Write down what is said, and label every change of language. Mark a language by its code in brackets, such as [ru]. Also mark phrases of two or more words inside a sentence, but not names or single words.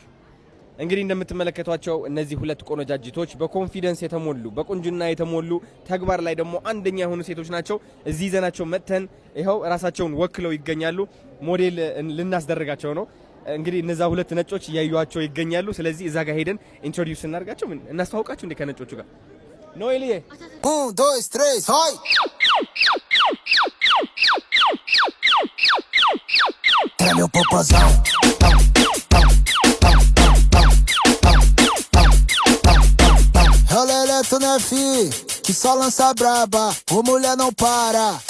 [am] እንግዲህ እንደምትመለከቷቸው እነዚህ ሁለት ቆነጃጅቶች በኮንፊደንስ የተሞሉ በቁንጅና የተሞሉ ተግባር ላይ ደግሞ አንደኛ የሆኑ ሴቶች ናቸው። እዚህ ይዘናቸው መጥተን ይኸው ራሳቸውን ወክለው ይገኛሉ። ሞዴል ልናስደርጋቸው ነው። እንግዲህ እነዛ ሁለት ነጮች እያዩዋቸው ይገኛሉ። ስለዚህ እዛ ጋር ሄደን ኢንትሮዲዩስ እናርጋቸው። ምን እናስተዋውቃቸው እንዴ ከነጮቹ ጋር ነው? ኤሊዬ [pt] 1 2 3 ሆይ Tra meu popozão É o Leleto, né, fi? Que só lança braba, o mulher não para.